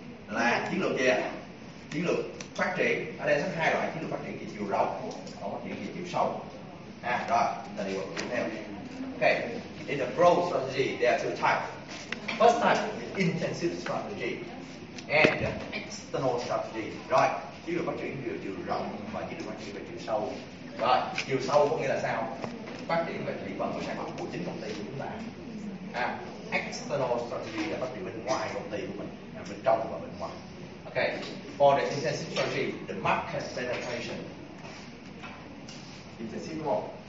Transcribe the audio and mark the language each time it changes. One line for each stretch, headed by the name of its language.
Vietnamese: Là chiến lược gì ạ? Chiến lược phát triển. Ở đây có hai loại chiến lược phát triển, chiều rộng và phát triển chiều sâu. À, rồi, chúng ta đi vào tiếp theo.
English: Okay, in the growth strategy, there are two types. First type is intensive strategy and external strategy.
Vietnamese: Rồi, chiến lược phát triển về chiều rộng và chiến lược phát triển về chiều sâu. Rồi, chiều sâu có nghĩa là sao? Phát triển về thị phần của sản phẩm của chính công ty của chúng ta. À, external strategy là phát triển bên ngoài công ty của mình, bên trong và bên ngoài.
English: Okay. For the intensive strategy, the market penetration. Intensive work.